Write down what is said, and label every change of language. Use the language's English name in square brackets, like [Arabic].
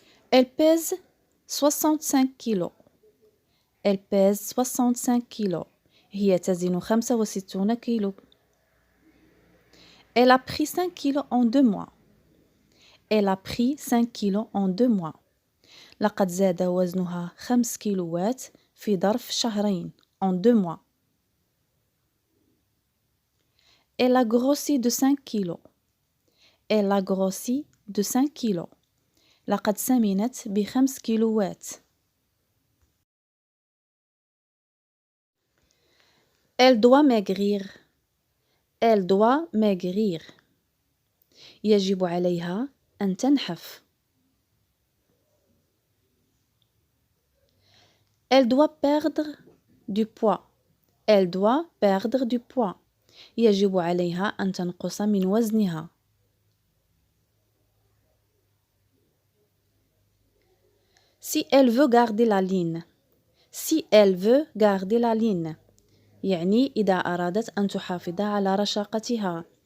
[French] Elle pèse 65 kilos. Elle pèse 65 kilos. [Arabic] هي تزن 65 كيلو. [French] Elle a pris 5 kilos en 2 mois. Elle a pris 5 kilos en 2 mois. [Arabic] لقد زاد وزنها 5 كيلوات في ظرف شهرين. [French] En 2 mois. Elle a grossi de 5 kilos. Elle a grossi de 5 kilos. [Arabic] لقد سمنت ب5 كيلوات. [French] Elle doit maigrir. Elle doit maigrir. [Arabic] يجب عليها أن تنحف. [French] Elle doit perdre du poids. Elle doit perdre du poids. [Arabic] يجب عليها أن تنقص من وزنها. [French] Si elle veut garder la ligne. Si elle veut garder la ligne. [Arabic] يعني إذا أرادت أن تحافظ على رشاقتها.